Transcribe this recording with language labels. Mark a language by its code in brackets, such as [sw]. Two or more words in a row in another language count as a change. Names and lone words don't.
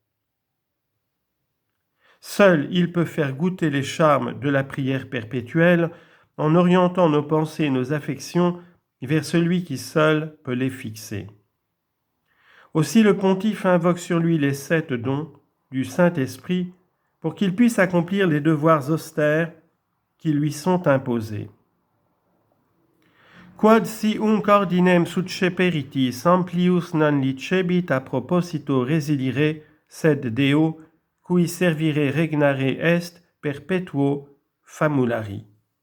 [fr] Seul il peut faire goûter les charmes de la prière perpétuelle en orientant nos pensées et nos affections vers celui qui seul peut les fixer. Aussi le pontife invoque sur lui les 7 dons du Saint-Esprit pour qu'il puisse accomplir les devoirs austères qui lui sont imposés. [la] Quod si unc ordinem succeperitis amplius non licebit a proposito residire, sed Deo, cui servire regnare est perpetuo famulari.